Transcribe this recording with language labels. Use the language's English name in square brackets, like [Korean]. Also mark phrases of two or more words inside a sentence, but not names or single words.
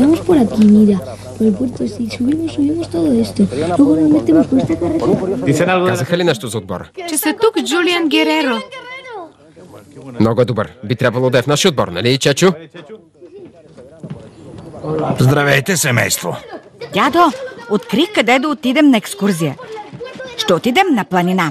[Spanish] por aquí, mira. Por el puerto, si subimos todo esto. Luego nos metemos por esta carretera. [Bulgarian] Казаха ли нещо за отбора? Че са тук Джулиан Гереро. Много е добър. Би трябвало да е в нашия отбор, нали, Чечо? Здравейте, семейство. Дядо, открих къде да отидем на екскурзия. Ще отидем на планина.